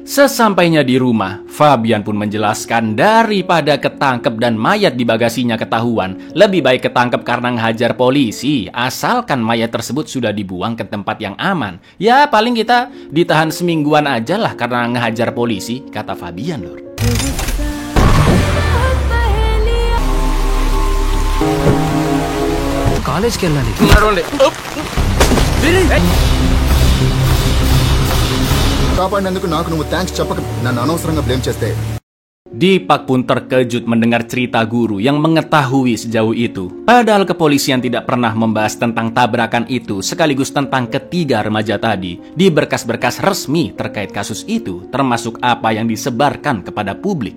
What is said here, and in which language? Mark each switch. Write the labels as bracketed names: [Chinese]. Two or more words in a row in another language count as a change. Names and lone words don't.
[Indonesian] Sesampainya di rumah, Fabian pun menjelaskan daripada ketangkep dan mayat di bagasinya ketahuan, lebih baik ketangkep karena ngehajar polisi, asalkan mayat tersebut sudah dibuang ke tempat yang aman. Ya paling kita ditahan semingguan aja lah karena ngehajar polisi, kata Fabian, Lur. [Telugu] కాలేజ్కి వెళ్ళాలి. కాపాడినందుకు నాకు నువ్వు థ్యాంక్స్ చెప్పక నన్ను అనవసరంగా బ్లేమ్ చేస్తే [Indonesian] Dipak pun terkejut mendengar cerita guru yang mengetahui sejauh itu. Padahal kepolisian tidak pernah membahas tentang tabrakan itu sekaligus tentang ketiga remaja tadi di berkas-berkas resmi terkait kasus itu, termasuk apa yang disebarkan kepada publik.